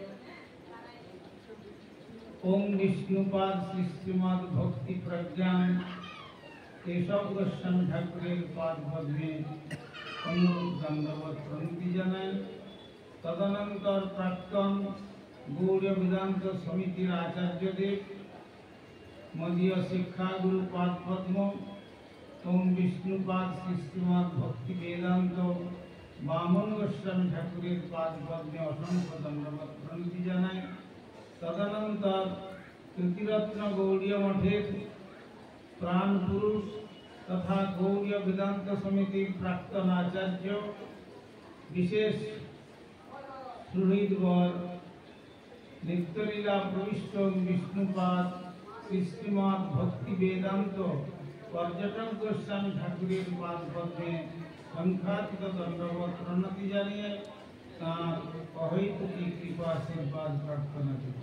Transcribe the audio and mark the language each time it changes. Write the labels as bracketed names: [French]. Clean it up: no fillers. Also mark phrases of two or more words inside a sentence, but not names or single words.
[Bangla] ওঁ বিষ্ণুপাদ শ্রী শ্রীমদ ভক্তি প্রজ্ঞান কেশব গোস্বামী ঠাকুরের পাদ পদ্মে অনুরূপ দণ্ডবত প্রণতি জানাই। তদনন্তর প্রাক্তন গৌড়ীয় বেদান্ত সমিতির আচার্য দেব মদীয় শিক্ষা গুরুপাদ পদ্ম ওঁ বিষ্ণুপাদ শ্রী শ্রীমদ ভক্তি বেদান্ত বামন গোস্বামী ঠাকুরের পাদ পদ্মে অসংখ্য দণ্ডবত প্রণতি জানাই। তদনন্তর কীর্তিরত্ন গৌড়ীয় মঠের প্রাণ পুরুষ তথা গৌড়ীয় বেদান্ত সমিতির প্রাক্তন আচার্য বিশেষ সুহৃদবর নিত্যলীলা প্রবিষ্ট বিষ্ণুপাদ শ্রীশ্রীমৎ ভক্তি বেদান্ত পর্যটক গোস্বামী ঠাকুরের পাদ পদ্মে সংখ্যাতীত দণ্ডবত প্রণতি জানিয়ে তাঁর অহৈতুকী কৃপা আশীর্বাদ প্রার্থনা করি।